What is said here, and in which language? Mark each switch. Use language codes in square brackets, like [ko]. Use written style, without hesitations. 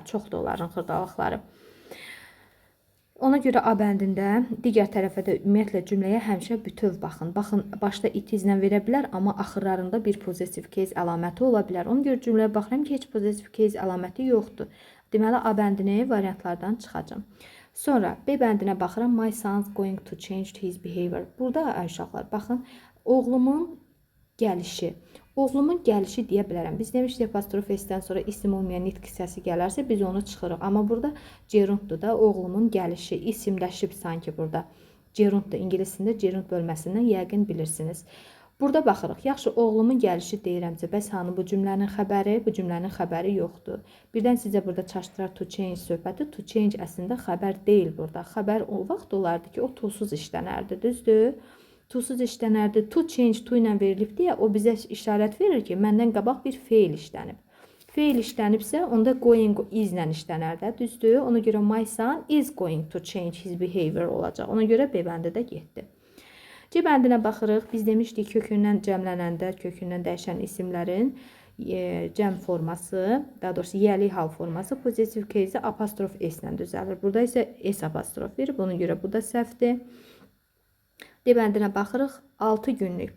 [az] çoxdur onların xırdalıqları. Ona görə A bəndində digər tərəfə də ümumiyyətlə cümləyə həmişə bütöv baxın. Baxın, başda it izlə verə bilər, amma axırlarında bir possessive case əlaməti ola bilər. Ona görə cümləyə baxıram ki, heç possessive case əlaməti yoxdur. Deməli, A bəndini variantlardan çıxacam. Sonra B bəndinə baxıram. [en] My son's going to change his behavior. [az] Burada uşaqlar, baxın, oğlumun gəlişi. Oğlumun gəlişi deyə bilərəm. Biz demişdik, apostrof s-dən sonra isim olmayan nitq hissəsi gələrsə, biz onu çıxırıq. Amma burada gerunddur da, oğlumun gəlişi, isimləşib sanki burada. Gerunddur, ingilisində gerund bölməsindən yəqin bilirsiniz. Burada baxırıq, yaxşı, oğlumun gəlişi deyirəmsə, bəs hanı bu cümlənin xəbəri? Bu cümlənin xəbəri yoxdur. Birdən sizə burada çaşdırar to change söhbəti. To change əslində xəbər deyil burada. Xəbər o vaxt olardı ki, o to'suz işlənərdi, düzdür? To'suz işlənərdi. To change to ilə verilib deyə o bizə işarət verir ki, məndən qabaq bir feil işlənib. Feil işlənibsə, onda going is ilə işlənərdə, düzdür? Ona görə [en] my son is going to change his behavior [az] olacaq. Ona görə B bəndi də getdi. C bəndinə baxırıq. Biz demişdik, kökündən cəmlənəndə, kökündən dəyişən isimlərin cəm forması, daha doğrusu yəli hal forması possessive case apostrof s ilə düzəlir. Burada isə s apostrof verir. Buna görə bu da səhvdir. D bəndinə baxırıq. 6 günlük.